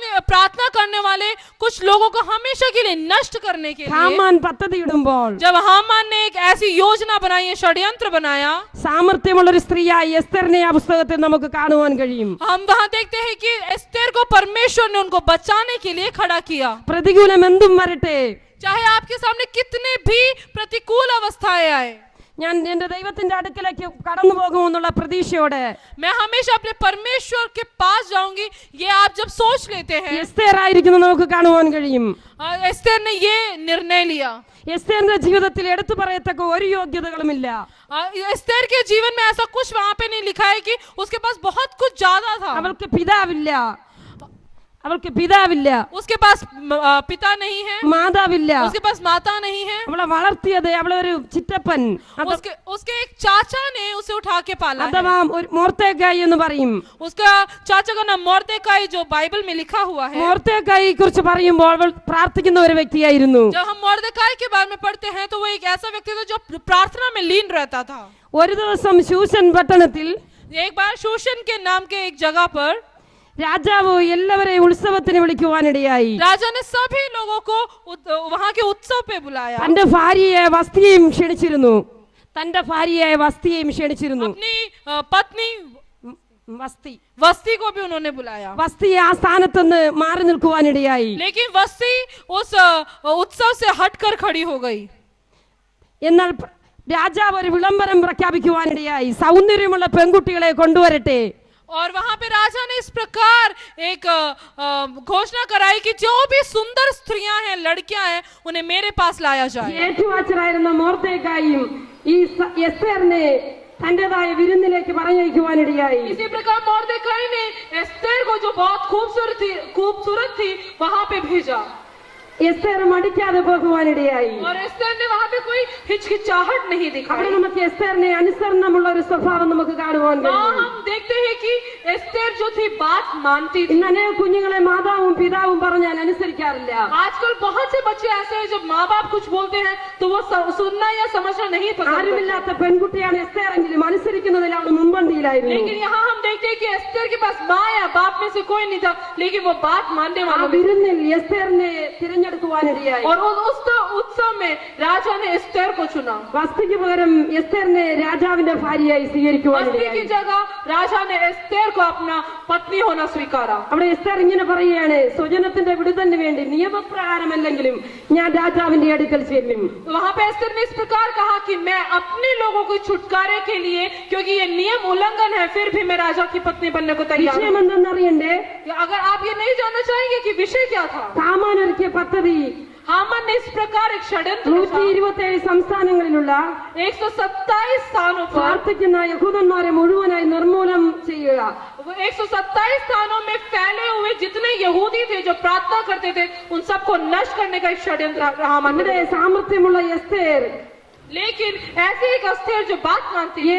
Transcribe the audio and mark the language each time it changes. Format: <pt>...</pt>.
<hi>प्रार्थना करने वाले कुछ लोगों को हमेशा के लिए नष्ट करने के लिए</hi> <ml>ഹാമാൻ പദ്ധതിയിടുമ്പോൾ</ml> <hi>जब हामान ने एक ऐसी योजना बनाई, षड्यंत्र बनाया,</hi> <ml>സാമർത്ഥ്യമുള്ള ഒരു സ്ത്രീയായി എസ്തറിനെ ആ പുസ്തകത്തിൽ നമുക്ക് കാണുവാൻ കഴിയും.</ml> <hi>हम वहाँ देखते हैं कि एस्तेर को परमेश्वर ने उनको बचाने के लिए खड़ा किया।</hi> <ml>പ്രതികൂലം എന്തും വരട്ടെ,</ml> <hi>चाहे आपके सामने कितने भी प्रतिकूल अवस्थाएं आए,</hi> <ml>ഞാൻ എന്റെ ദൈവത്തിന്റെ അടുക്കലേക്ക് കടന്നു പോകുമെന്നുള്ള പ്രതീക്ഷയോടെ</ml> <hi>मैं हमेशा अपने परमेश्वर के पास जाऊंगी, ये आप जब सोच लेते हैं।</hi> <ml>എസ്തേർ ആയിരിക്കുന്നു നമുക്ക് കാണുവാൻ കഴിയും.</ml> <hi>एस्तेर ने ये निर्णय लिया।</hi> <ml>എസ്തേറിന്റെ ജീവിതത്തിൽ എടുത്തു പറയത്തക്ക ഒരു യോഗ്യതകളുമില്ല.</ml> <hi>एस्तेर के जीवन में ऐसा कुछ वहां पे नहीं लिखा है कि उसके पास बहुत कुछ ज्यादा था।</hi> <ml>അവൾക്ക് പിതാവില്ല, അവൾക്ക് പിതാവില്ല,</ml> <hi>उसके पास पिता नहीं है,</hi> <ml>മാതാവില്ല.</ml> <hi>उसके पास माता नहीं है,</hi> <ml>അവളെ വളർത്തിയത് അവളെ ഒരു ചിറ്റപ്പൻ</ml> <hi>उसके उसके एक चाचा ने उसे उठा के पाला है।</hi> <ml>അഥവാ ഒരു മോർത്തേക്കായി എന്ന് പറയും.</ml> <hi>उसका चाचा का नाम मोर्देकाई जो बाइबल में लिखा हुआ है।</hi> <ml>മോർത്തേക്കായി കുറിച്ച് പറയുമ്പോൾ അവൾ പ്രാർത്ഥിക്കുന്ന ഒരു വ്യക്തിയായിരുന്നു.</ml> <hi>जब हम मोर्देकाई के बारे में पढ़ते हैं तो वो एक ऐसा व्यक्ति था जो प्रार्थना में लीन रहता था।</hi> <ml>ഒരു ദിവസം ശൂഷൻ പട്ടണത്തിൽ</ml> <hi>एक बार शूशन के नाम के एक जगह पर</hi> <ml>രാജാവ് എല്ലാവരെയും ഉത്സവത്തിന് വിളിക്കുവാനിടയായി.</ml> <hi>राजा ने सभी लोगों को वहां के उत्सव पे बुलाया।</hi> <ml>തന്റെ ഭാര്യയെ വസ്തിയെയും ക്ഷണിച്ചിരുന്നു. തന്റെ ഭാര്യയെ വസ്തിയെയും ക്ഷണിച്ചിരുന്നു.</ml> <hi>अपनी पत्नी</hi> <ml>വസ്തി</ml> <hi>वस्ती को भी उन्होंने बुलाया।</hi> <ml>വസ്തി ആ സ്ഥാനത്തുനിന്ന് മാറി നിൽക്കുവാനിടയായി.</ml> <hi>लेकिन वस्ती उस उत्सव से हटकर खड़ी हो गई।</hi> <ml>എന്നാൽ രാജാവ് ഒരു വിളംബരം പ്രഖ്യാപിക്കുവാനിടയായി. സൗന്ദര്യമുള്ള പെൺകുട്ടികളെ കൊണ്ടുവരട്ടെ.</ml> <hi>और वहां पे राजा ने इस प्रकार एक घोषणा कराई कि जो भी सुंदर स्त्रियां हैं, लड़कियां हैं, उन्हें मेरे पास लाया जाए।</hi> <ml>ഏറ്റുവാച്ചനായിരുന്ന മോർദേക്കായും ഈ എസ്തേറിനെ തന്റേതായ വിരുന്നിലേക്ക് പറഞ്ഞയക്കുവാനിടയായി.</ml> <hi>इसी प्रकार मोर्देकाई ने एस्तेर को जो बहुत खूबसूरत थी वहां पे भेजा।</hi> <ml>എസ്തേർ മടിക്കാതെ പോകുവാനിടയായി.</ml> <hi>और एस्तेर ने वहां पे कोई हिचकिचाहट नहीं</hi> <ml>അവിടെ</ml> <hi>दिखाई।</hi> <ml>നമുക്ക് എസ്തേറിനെ അനുസരണമുള്ള ഒരു സ്വഭാവം നമുക്ക് കാണുവാൻ</ml> <hi>वहाँ</hi> <ml>കഴിയും.</ml> <hi>हम देखते हैं कि एस्तेर जो थी बात मानती थी।</hi> <ml>ഇന്ന് അനേക കുഞ്ഞുങ്ങളെ മാതാവും പിതാവും പറഞ്ഞാൽ അനുസരിക്കാറില്ല.</ml> <hi>आजकल बहुत से बच्चे ऐसे हैं जब माँ बाप कुछ बोलते हैं तो वो सुनना या समझना नहीं पसंद करते।</hi> <ml>ആരുമില്ലാത്ത പെൺകുട്ടിയാണ് എസ്തേറെങ്കിലും അനുസരിക്കുന്നതിൽ അവൾ മുൻപന്തിയിലായിരുന്നു.</ml> <hi>लेकिन यहाँ हम देखते हैं कि एस्तेर के पास माँ या बाप में से कोई नहीं था, लेकिन वो बात मानने</hi> <ml>ആ</ml> <hi>वालों में।</hi> <ml>വിരുന്നിൽ എസ്തേറിനെ തിരഞ്ഞെടുക്കുവാനിടയായി.</ml> <hi>और उस उत्सव में राजा ने एस्तेर को चुना।</hi> <ml>വസ്തിക്ക് പകരം എസ്തേറിനെ രാജാവിന്റെ ഭാര്യയായി</ml> <hi>वस्ती</hi> <ml>സ്വീകരിക്കുവാനിടയായി.</ml> <hi>की जगह राजा ने एस्तेर को अपना पत्नी होना स्वीकारा।</hi> <ml>അവിടെ എസ്തേർ ഇങ്ങനെ പറയുകയാണ്, സ്വജനത്തിന്റെ വിടുതലിന് വേണ്ടി നിയമപ്രകാരമല്ലെങ്കിലും ഞാൻ രാജാവിന്റെ അടുക്കൽ ചെല്ലും.</ml> <hi>वहां पे एस्तेर ने इस प्रकार कहा कि मैं अपने लोगों को छुटकारे के लिए, क्योंकि ये नियम उल्लंघन है, फिर भी मैं राजा की पत्नी बनने को तैयार</hi> <ml>വിഷയം</ml> <hi>हूं।</hi> <ml>എന്തെന്നറിയണ്ടേ?</ml> <hi>अगर आप ये नहीं जानना चाहेंगे कि विषय क्या था,</hi> <ml>ഹാമാൻ ഒരുക്കിയ പദ്ധതി</ml> <hi>हामान ने इस प्रकार एक षड्यंत्र रचा।</hi> <ml>127 സംസ്ഥാനങ്ങളിലുള്ള</ml> <hi>127 स्थानों पर</hi> <ml>പ്രാർത്ഥിക്കുന്ന യഹൂദന്മാരെ മുഴുവനായി നിർമൂലനം ചെയ്യുക.</ml> <hi>127 स्थानों में फैले हुए जितने यहूदी थे जो प्रार्थना करते थे, उन सबको नष्ट करने का एक षड्यंत्र हामान ने।</hi> <ml>നമ്മുടെ സാമർത്ഥ്യമുള്ള എസ്തേർ</ml> <hi>लेकिन ऐसे एक एस्तेर जो बात मानती है,</hi>